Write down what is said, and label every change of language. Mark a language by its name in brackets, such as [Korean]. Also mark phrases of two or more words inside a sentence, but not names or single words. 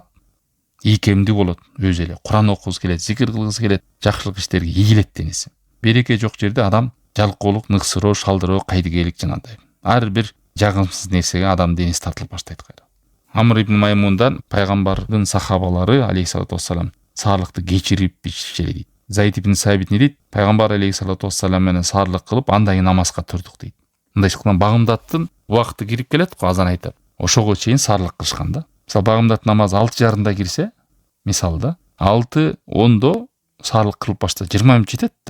[Kyrgyz] Ийкемдүү болот, өзү эле Куран окугусу келет, зикир кылгысы келет, жакшылык иштерге ийилет денеси. Береке жок жерде адам жалкоолук, ныксыроо, шалдыроо, кайдыгейлик жанагындай. Ар бир жагымсыз нерсеге адам денеси тартылып баштайт кайра. Амр ибн Маймундан пайгамбардын сахабалары [Arabic] عليه الصلاة والسلام [Kyrgyz] саарлыкты кечирип ичишели дейт. Zayd ibn Sabit не дейт? Пайгамбар [Arabic] عليه الصلاة والسلام [Kyrgyz] менен саарлык кылып, андан кийин намазга турдук дейт. Мындайчылыктан Багымдаттын убакыты кирип келет го, азан айтып. Ошого чейин саарлык кылышкан да. Мисалы Багымдат намазы 6:30 кирсе, мисалы да 6:10 саарлык кылып башта 20 мүнөт жетет да.